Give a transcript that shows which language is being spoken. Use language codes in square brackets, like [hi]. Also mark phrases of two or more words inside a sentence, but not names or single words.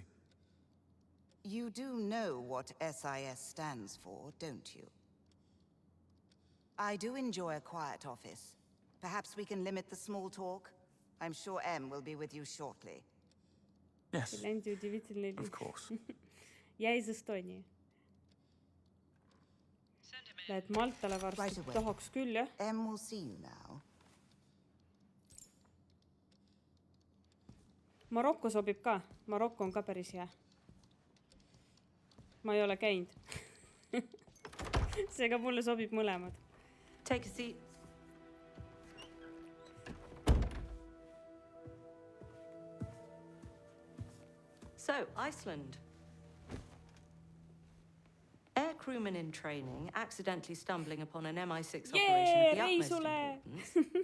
[en] You do know what SIS stands for, don't you? I do enjoy a quiet office. Perhaps we can limit the small talk? I'm sure M will be with you shortly. Yes. Of course. [ru] Я из Эстонии. [et] Lähed Maltale varsti, [en] Right away. [et] tahaks küll, jah. [en] M will see you now. [et] Marokko sobib ka. Marokko on ka päris hea. Ma ei ole käinud. Seega mulle sobib mõlemad. [en] Take a seat. So, Iceland. Air crewman in training, accidentally stumbling upon an MI6 operation of the utmost importance.